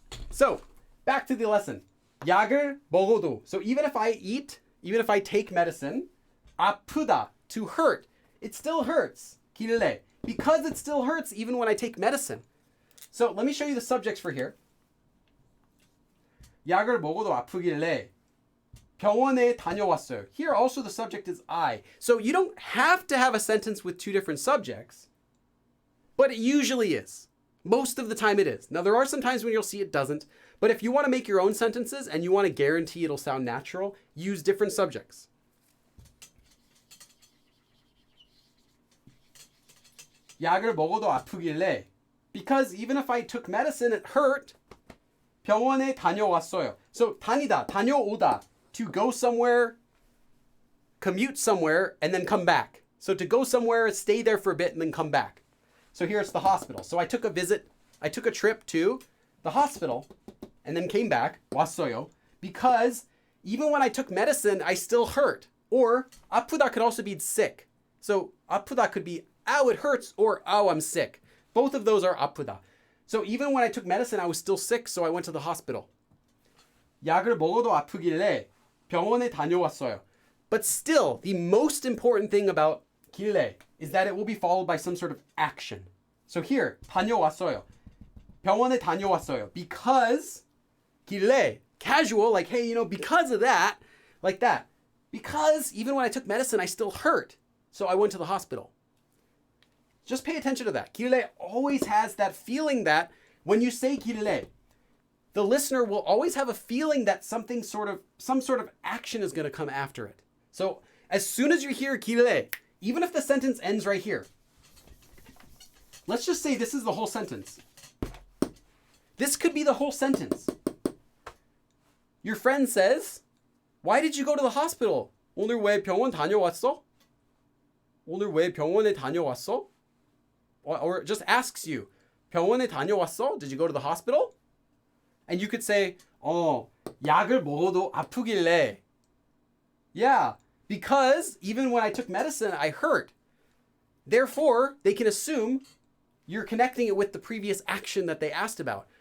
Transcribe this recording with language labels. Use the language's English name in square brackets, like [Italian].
[English] So, back to the lesson. [Korean] 약을 먹어도. [English] So even if I eat, even if I take medicine, 아프다, to hurt, it still hurts. [Korean] 길래. [English] Because it still hurts even when I take medicine. So let me show you the subjects for here. [Korean] 약을 먹어도 아프길래 병원에 다녀왔어요. [English] Here also the subject is I. So you don't have to have a sentence with two different subjects, but it usually is. Most of the time it is. Now there are some times when you'll see it doesn't, but if you want to make your own sentences and you want to guarantee it'll sound natural, use different subjects. [Korean] 약을 먹어도 아프길래, [English] because even if I took medicine it hurt, [Korean] 병원에 다녀왔어요. [English] So 다니다, 다녀오다, to go somewhere, commute somewhere, and then come back. So to go somewhere, stay there for a bit, and then come back. So here it's the hospital. So I took a trip to the hospital, and then came back, 왔어요, because even when I took medicine, I still hurt. Or 아프다 could also be sick. So 아프다 could be, ow, it hurts, or ow, I'm sick. Both of those are 아프다. So even when I took medicine, I was still sick, so I went to the hospital. [Korean] 약을 먹어도 아프길래 병원에 다녀왔어요. [English] But still, the most important thing about 길래 is that it will be followed by some sort of action. So here, 다녀왔어요. [Korean] 병원에 다녀왔어요. [English] Because, 길래, casual, like, hey, because of that, like that. Because even when I took medicine, I still hurt. So I went to the hospital. Just pay attention to that. 길래 always has that feeling that when you say 길래, the listener will always have a feeling that some sort of action is going to come after it. So as soon as you hear 길래, even if the sentence ends right here, let's just say this is the whole sentence. This could be the whole sentence. Your friend says, why did you go to the hospital? [Korean] 오늘 왜 병원 다녀왔어? 오늘 왜 병원에 다녀왔어? [English] Or just asks you, [Korean] 병원에 다녀왔어? [English] Did you go to the hospital? And you could say, [Korean] 약을 먹어도 아프길래. [English] Yeah, because even when I took medicine, I hurt. Therefore, they can assume you're connecting it with the previous action that they asked about.